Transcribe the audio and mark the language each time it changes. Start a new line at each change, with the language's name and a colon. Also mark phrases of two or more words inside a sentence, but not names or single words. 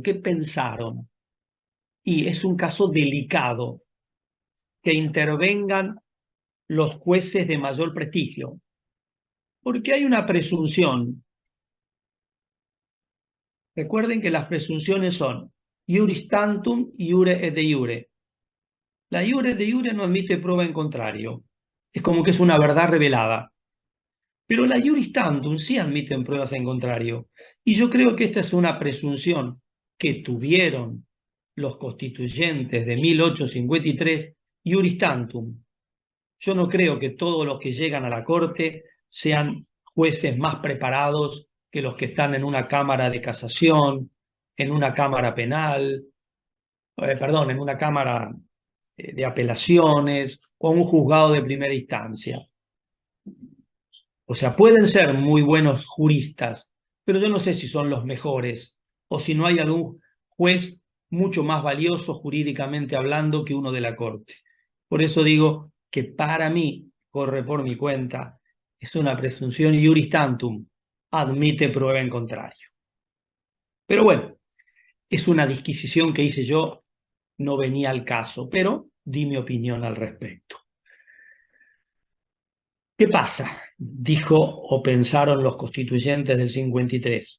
Spanish: ¿Qué pensaron? Y es un caso delicado, que intervengan los jueces de mayor prestigio, porque hay una presunción. Recuerden que las presunciones son
Latin: iuris tantum, iure et de iure.
Spanish: La
Latin: iure de iure
Spanish: no admite prueba en contrario. Es como que es una verdad revelada. Pero la
Latin: iuris tantum
Spanish: sí admiten pruebas en contrario. Y yo creo que esta es una presunción que tuvieron los constituyentes de 1853,
Latin: iuris tantum.
Spanish: Yo no creo que todos los que llegan a la Corte sean jueces más preparados que los que están en una cámara de casación, en una cámara penal, en una cámara de apelaciones o un juzgado de primera instancia. O sea, pueden ser muy buenos juristas, pero yo no sé si son los mejores o si no hay algún juez mucho más valioso jurídicamente hablando que uno de la Corte. Por eso digo que para mí, corre por mi cuenta, es una presunción
Latin: iuris tantum,
Spanish: admite prueba en contrario. Pero bueno, es una disquisición que hice yo, no venía al caso, pero di mi opinión al respecto. ¿Qué pasa? Dijo o pensaron los constituyentes del 53.